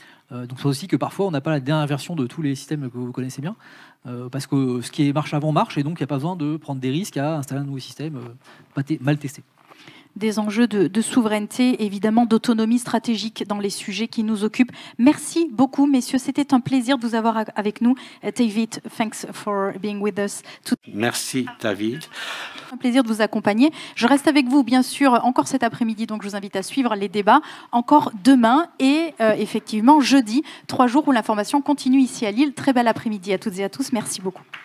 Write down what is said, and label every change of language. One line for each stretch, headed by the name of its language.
French: Donc c'est aussi que parfois, on n'a pas la dernière version de tous les systèmes que vous connaissez bien, parce que ce qui marche avant marche, et donc il n'y a pas besoin de prendre des risques à installer un nouveau système mal testé. Des enjeux de souveraineté, évidemment d'autonomie stratégique dans les sujets qui nous occupent. Merci beaucoup, messieurs. C'était un plaisir de vous avoir avec nous.
English: David, thanks for being with us.
French: Merci, David. Un plaisir de vous accompagner. Je reste avec vous, bien sûr, encore cet après-midi, donc je vous invite à suivre les débats, encore demain et effectivement jeudi, 3 jours où l'information continue ici à Lille. Très bel après-midi à toutes et à tous. Merci beaucoup.